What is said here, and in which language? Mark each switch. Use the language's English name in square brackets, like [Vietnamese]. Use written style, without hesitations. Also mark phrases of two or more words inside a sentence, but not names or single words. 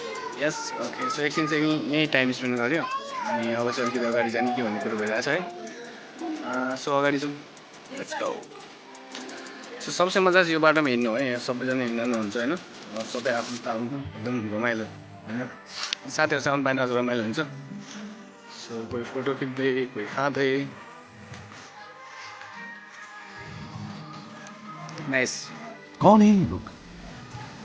[English] okay so [Nepali] एकछिन चाहिँ यहीँ [English] time spend [Nepali] गऱ्यो अनि अब चाहिँ अलिकति अगाडि जाने के भन्ने कुरो भइरहेछ है सो अगाडि जाउँ [English] let's go [Nepali] सो सबसे मजा चाहिँ यो बाटोमा हिँड्नु है यहाँ सबैजना हिँड्नुहुन्छ होइन सबै आफ्नो तालमा एकदम रमाइलो होइन साथीहरूसँग बाहिर अझ रमाइलो हुन्छ सो कोही फोटो खिच्दै कोही खाँदै नाइस [Hindi] कौन है ये लोग [Nepali] साथीहरू